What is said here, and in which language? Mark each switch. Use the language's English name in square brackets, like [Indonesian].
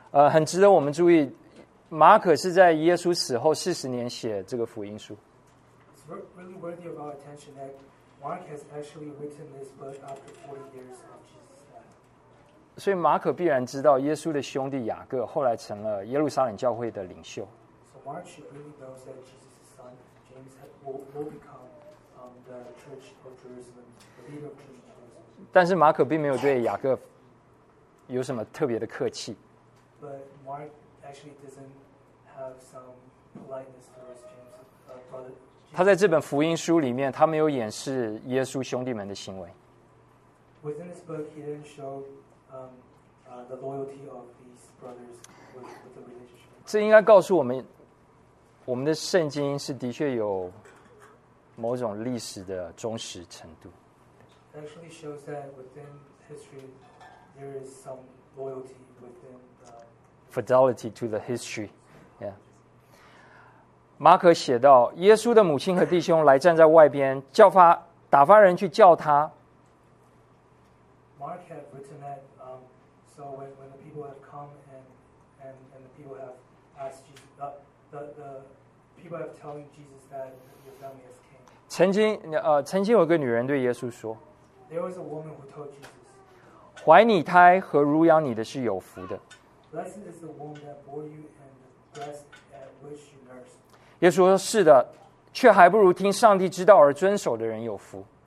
[Chinese] 很值得我们注意，马可是在耶稣死后四十年写这个福音书。 [English] It's really worthy of our attention that Mark has actually written this book after 40 years of Jesus' death. [Chinese] 所以马可必然知道耶稣的兄弟雅各后来成了耶路撒冷教会的领袖。 [English] So Mark should really know that Jesus' son James will become the church of Jerusalem, the leader of Jerusalem. [Chinese] 但是马可并没有对雅各有什么特别的客气。 [English] But Mark actually doesn't have some politeness towards James, brother. [Chinese] 他在这本福音书里面，他没有掩饰耶稣兄弟们的行为。 [English] Within this book, he didn't show the loyalty of these brothers with the relationship. [Chinese] 这应该告诉我们，我们的圣经是的确有某种历史的忠实程度。 [English] Actually shows that within history there is some loyalty within the fidelity to the history. Yeah. [Chinese] 马可写道，耶稣的母亲和弟兄来站在外边，打发人去叫他。 [English] Mark had written that, so when the people have come and the people have asked Jesus, the people have telling Jesus that your family has came. [Chinese] 曾经有个女人对耶稣说。 [English] There was a woman who told Jesus, [Chinese] 怀你胎和乳养你的是有福的。 [English] Blessed is the womb that bore you and the breast at which you nursed. [Chinese] 耶稣说，是的，却还不如听上帝之道而遵守的人有福。